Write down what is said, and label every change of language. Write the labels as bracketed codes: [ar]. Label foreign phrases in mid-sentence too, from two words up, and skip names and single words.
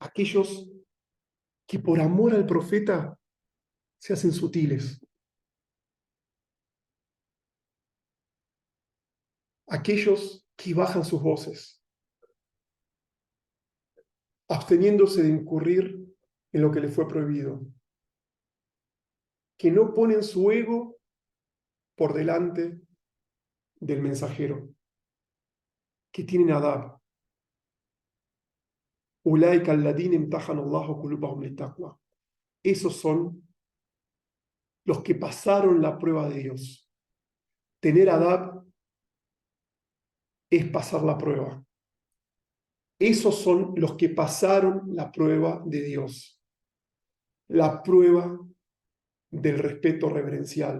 [es] aquellos que por amor al profeta se hacen sutiles, aquellos que bajan sus voces, absteniéndose de incurrir en lo que les fue prohibido, que no ponen su ego por delante del mensajero, que tienen adab. [ar] أولئك الذين امتحن الله قلوبهم للتقوى. [es] Esos son los que pasaron la prueba de Dios. Tener adab es pasar la prueba. Esos son los que pasaron la prueba de Dios. La prueba del respeto reverencial.